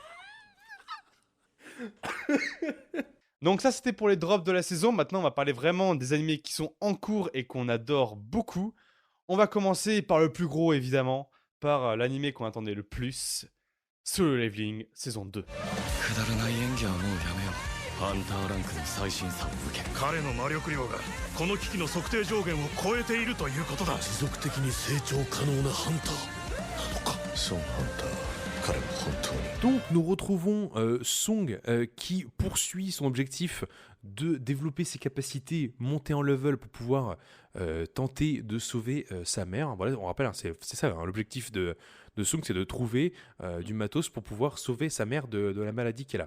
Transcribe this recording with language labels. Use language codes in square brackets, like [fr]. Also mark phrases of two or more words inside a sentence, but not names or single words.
[fr] Donc ça c'était pour les drops de la saison. Maintenant on va parler vraiment des animés qui sont en cours et qu'on adore beaucoup. On va commencer par le plus gros évidemment, par l'animé qu'on attendait le plus, Solo Leveling saison 2. [ja] くだらない演技はもうやめよう。ハンターランクの最新さを受け彼の魔力量がこの機器の測定上限を超えているということだ。持続的に成長可能なハンターなのか。ソンハンター [fr] Donc nous retrouvons Song qui poursuit son objectif de développer ses capacités, monter en level pour pouvoir tenter de sauver sa mère. Voilà, on rappelle, hein, c'est ça, hein, l'objectif de Song, c'est de trouver du matos pour pouvoir sauver sa mère de la maladie qu'elle a.